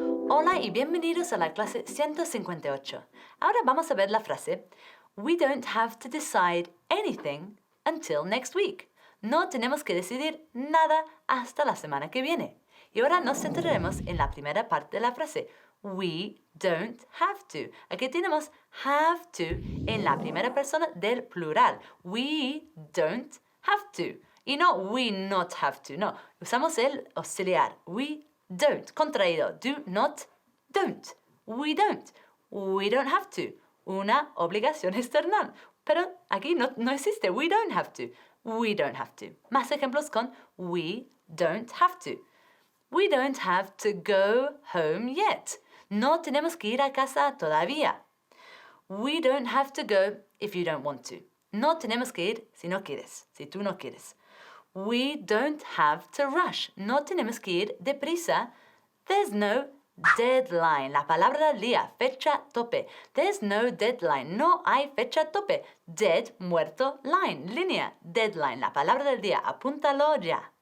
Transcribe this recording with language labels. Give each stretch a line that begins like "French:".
Spanish: Hola y bienvenidos a la clase 158. Ahora vamos a ver la frase
English: We don't have to decide anything until next week.
Spanish: No tenemos que decidir nada hasta la semana que viene. Y ahora nos centraremos en la primera parte de la frase.
English: We don't have to.
Spanish: Aquí tenemos have to en la primera persona del plural.
English: We don't have to.
Spanish: Y no
English: we not have to.
Spanish: No, usamos el auxiliar.
English: We don't.
Spanish: Contraído.
English: Do not, don't. We don't. We don't have to.
Spanish: Una obligación externa. Pero aquí no existe.
English: We don't have to. We don't have to.
Spanish: Más ejemplos con we don't have to.
English: We don't have to go home yet.
Spanish: No tenemos que ir a casa todavía.
English: We don't have to go if you don't want to.
Spanish: No tenemos que ir si no quieres, si tú no quieres.
English: We don't have to rush.
Spanish: No tenemos que ir deprisa.
English: There's no deadline.
Spanish: La palabra del día, fecha tope.
English: There's no deadline.
Spanish: No hay fecha tope. Dead, muerto, line, línea. Deadline. La palabra del día. Apúntalo ya.